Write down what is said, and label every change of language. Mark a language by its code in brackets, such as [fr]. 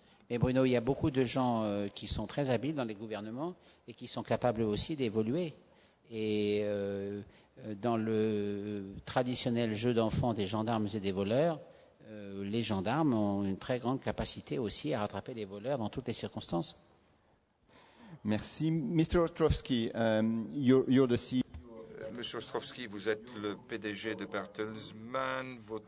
[fr] Mais Bruno, il y a beaucoup de gens qui sont très habiles dans les gouvernements et qui sont capables aussi d'évoluer. Et dans le traditionnel jeu d'enfants des gendarmes et des voleurs, les gendarmes ont une très grande capacité aussi à rattraper les voleurs dans toutes les circonstances. Merci. Mr. [en] Ostrowski, you're the CEO. [fr] Monsieur Ostrowski, vous êtes le PDG de Bertelsmann.